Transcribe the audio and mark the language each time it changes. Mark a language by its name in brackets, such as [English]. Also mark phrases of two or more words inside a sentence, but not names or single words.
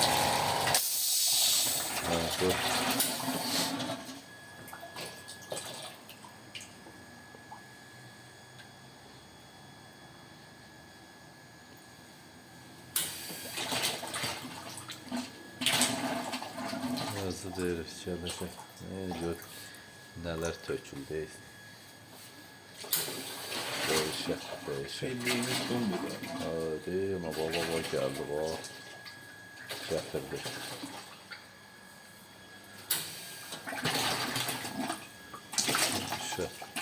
[Azerbaijani] Hə, dur. Özü deyirik, gələcək. Gör, nələr töküldü. [Turkish] Değişik. Şeyliğimiz dondur. Hadi, ama baba geldi bak. Getirdi. Şu.